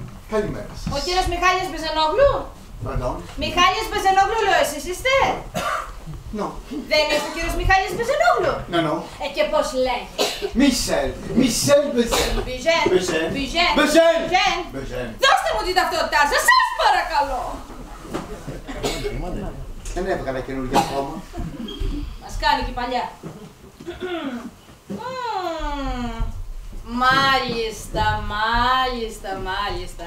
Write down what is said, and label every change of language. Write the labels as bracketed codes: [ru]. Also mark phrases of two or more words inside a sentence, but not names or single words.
[el] Καλημέρα σας. Ο κύριος Μιχάλης Μπεζενόγλου. Pardon. Μιχάλης Μπεζενόγλου, λέω, εσείς είστε. No. Δεν είστε ο κύριος Μιχάλης Μπεζενόγλου. No. Και πώς λέγεται. Michel. Michel Bezen. Μπιζέν. Bezen. Μπιζέν. Bezen. Μπιζέν. Bezen. Δώστε μου την ταυτότητά σας, σας παρακαλώ. Δεν έβγαλα καινούργια ακόμα. Μας κάνει και παλιά. Μάλιστα, μάλιστα.